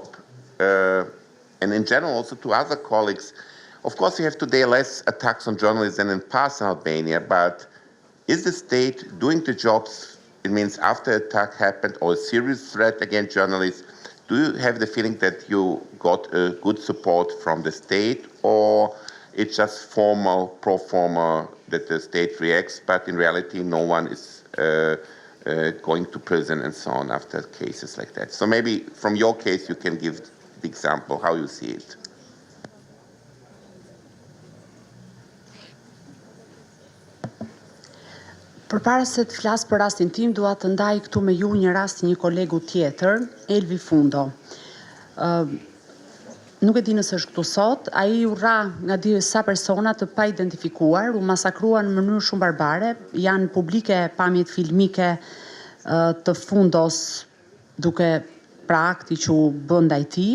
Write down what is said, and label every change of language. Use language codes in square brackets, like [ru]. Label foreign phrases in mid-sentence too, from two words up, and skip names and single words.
[en] And in general, also to other colleagues, of course, you have today less attacks on journalists than in past in Albania, but is the state doing the jobs, it means after attack happened or a serious threat against journalists, do you have the feeling that you got a good support from the state, or it's just formal, pro forma that the state reacts, but in reality no one is going to prison and so on after cases like that? So maybe from your case you can give the example how you see it. [sq] Përpara se të flas për rastin tim, dua të ndaj këtu me ju një rast një kolegu tjetër, Elvi Fundo. Nuk e di nëse është këtu sot, ai u rra nga disa persona të pa identifikuar, u masakruan në mënyrë shumë barbare, janë publike pamjet filmike të Fundos duke pra akti që u bën ndaj tij.